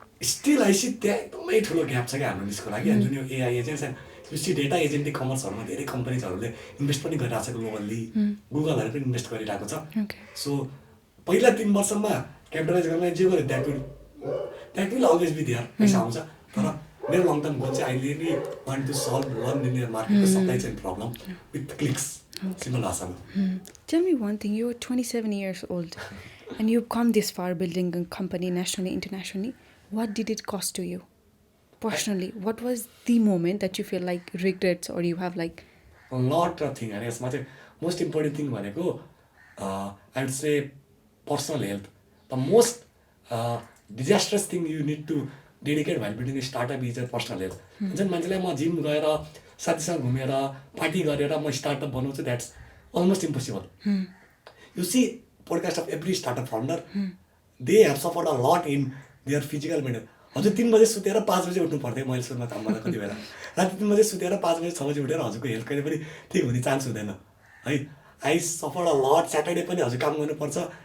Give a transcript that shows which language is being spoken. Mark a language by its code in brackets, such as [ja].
[ne] Still I C त्यहाँ एकदमै ठुलो ग्याप छ क्या हाम्रो निस्को लागि जुन यो AI agents and C data एजेन्टिक कमर्सहरूमा धेरै कम्पनीजहरूले इन्भेस्ट पनि गरिरहेको छ ग्लोबल्ली गुगलहरू पनि इन्भेस्ट गरिरहेको छ सो पहिला 3 वर्षमा क्यापिटलाइज गर्न जे गर्यो that will always be there पैसा आउँछ तर मेरो लङ टर्म गोल चाहिँ [en] I really want to solve non linear [ne] मार्केटको supply chain problem with clicks simple भाषामा [en] Tell me one thing, you're 27 years old and you've come this far building a company nationally, internationally. What did it cost to you? Personally, what was the moment that you feel like regrets or you have like... A lot of things. And [ne] यसमा चाहिँ [en] most important thing भनेको I would say personal health. The most disastrous thing you need to dedicate while building a startup is your personal health. [ne] जुन मान्छेलाई म gym गएर साथीसँग घुमेर party गरेर म स्टार्टअप बनाउँछु [en] that's almost impossible you see podcast of every startup founder they have suffered a lot in their physical mental [ne] हजुर 3 बजे सुतेर 5 बजे उठ्नु पर्थ्यो मैले सुरुमा काम गर्दा कति बेला राति 3 बजे सुतेर 5 बजे 6 बजे उठेर हजुरको हेल्थ कहिले पनि ठिक हुने चान्स हुँदैन है [en] I suffered a lot [ne] Saturday पनि हजुर काम गर्नुपर्छ